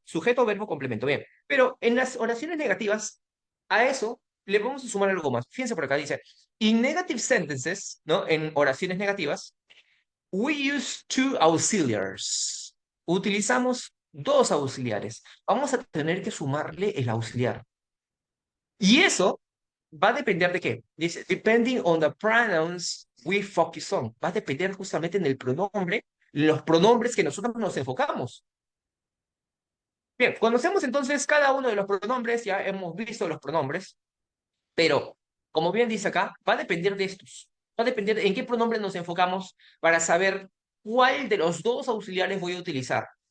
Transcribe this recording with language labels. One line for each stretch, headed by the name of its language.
Spanish: Sujeto, verbo, complemento, bien. Pero en las oraciones negativas, a eso le vamos a sumar algo más. Fíjense por acá, dice,
English: in negative sentences,
Spanish: ¿no? En oraciones negativas,
English: we use two auxiliaries.
Spanish: Utilizamos dos auxiliares. Vamos a tener que sumarle el auxiliar. Y eso va a depender de qué. Dice,
English: depending on the pronouns we focus on.
Spanish: Va a depender justamente en el pronombre, los pronombres que nosotros nos enfocamos. Bien, conocemos entonces cada uno de los pronombres, ya hemos visto los pronombres, pero como bien dice acá, va a depender de estos. Va a depender en qué pronombre nos enfocamos para saber cuál de los dos auxiliares voy a utilizar.